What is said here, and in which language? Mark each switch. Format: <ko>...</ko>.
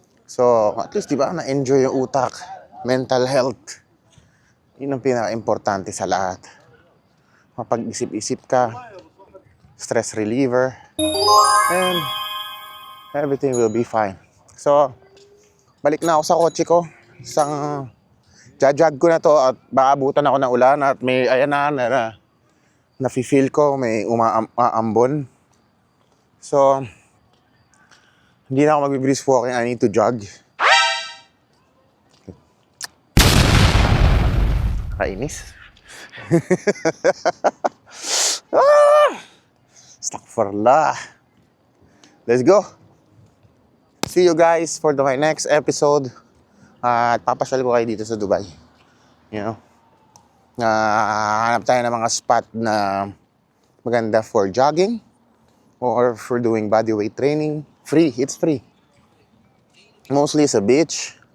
<tl>So, at least, di ba, na-enjoy yung utak, mental health. Yun ang pinaka-importante sa lahat. Mapag-isip-isip ka,</tl> <en>stress reliever, and everything will be fine.</en> <tl>So, balik na ako sa kotse ko. Isang jajag ko na to at baka abutan ako ng ulan at may, ayan na nafe-feel ko may umaambon. So, hindi na ako mag-brisk walking.</tl> <en>I need to jog.</en> <tl>Kainis.</tl> <en>Astaghfirullah. Let's go. See you guys for my next episode.</en> <tl>At papasyal ko kayo dito sa Dubai.</tl> <en>You know?</en> <tl>Hanap tayo ng mga spot na maganda</tl> <en>for jogging or for doing bodyweight training. Free. It's free.</en> <tl>Mostly sa beach.</tl>